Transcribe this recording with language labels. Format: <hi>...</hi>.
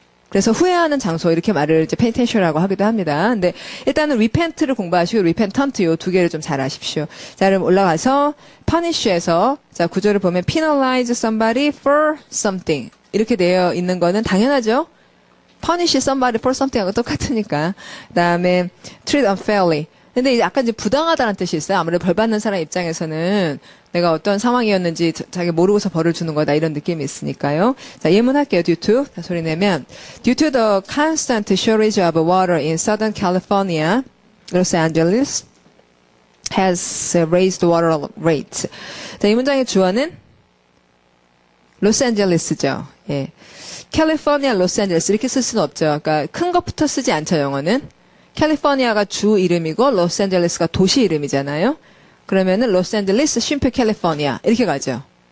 <ko>그래서 후회하는 장소 이렇게 말을 이제 penitential이라고 하기도 합니다. 근데 일단은 repent를 공부하시고 repentant 요 두 개를 좀 잘 아십시오. 자, 그럼 올라가서 punish에서 자 구조를 보면</ko> <en>penalize somebody for something</en> <ko>이렇게 되어 있는 거는 당연하죠.</ko> <en>punish somebody for something하고</en> <ko>똑같으니까. 그다음에</ko> <en>treat unfairly.</en> <ko>근데 이제 아까 이제 부당하다는 뜻이 있어요. 아무래도 벌 받는 사람 입장에서는 내가 어떤 상황이었는지 자기 모르고서 벌을 주는 거다 이런 느낌이 있으니까요. 자, 예문할게요. due to. 자, 소리 내면</ko> <en>due to the constant shortage of water in Southern California, Los Angeles has raised water rates.</en> <ko>자, 이 문장의 주어는 로스앤젤레스죠. 예. 캘리포니아, 로스앤젤레스 이렇게 쓸 수는 없죠. 그러니까 큰 것부터 쓰지 않죠, 영어는. 캘리포니아가 주 이름이고 로스앤젤레스가 도시 이름이잖아요. 그러면은 로스앤젤레스 쉼표 캘리포니아 이렇게 가죠.</ko>